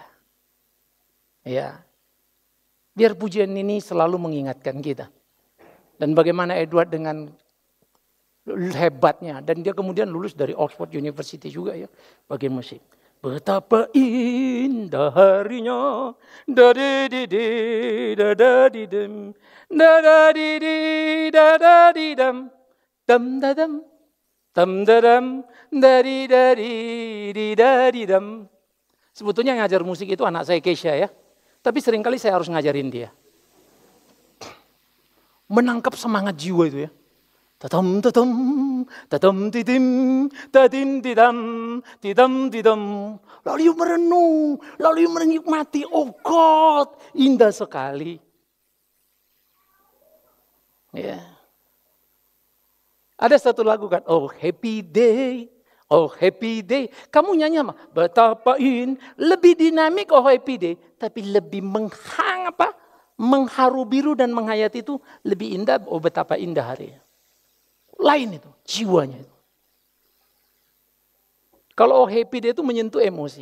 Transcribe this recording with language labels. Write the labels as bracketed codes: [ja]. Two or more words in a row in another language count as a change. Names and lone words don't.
[id] Ya, biar pujian ini selalu mengingatkan kita. Dan bagaimana Edward dengan hebatnya, dan dia kemudian lulus dari Oxford University juga ya, bagian musik. Betapa indah harinya, da-di-di-di, da-da-di-dim, da-da-di-di, da-da-di-dam, dam-da-dam, dam-da-dam, da-di-da-di-di-da-di-dam. Sebetulnya ngajar musik itu anak saya Keisha ya, tapi seringkali saya harus ngajarin dia. Menangkap semangat jiwa itu ya. Tatam tatam tatam titim tatim tidam tidam tidam. Lalu merenung, lalu menikmati. [en] Oh God, [id] indah sekali. Ya. Ada satu lagu kan, [en] oh happy day, oh happy day. [id] Kamu nyanyi apa? Betapa lebih dinamik [en] oh happy day, [id] tapi lebih mengharu biru dan menghayati itu lebih indah. Oh betapa indah hari. Lain itu, jiwanya itu. Kalau [en] happy day [id] itu menyentuh emosi.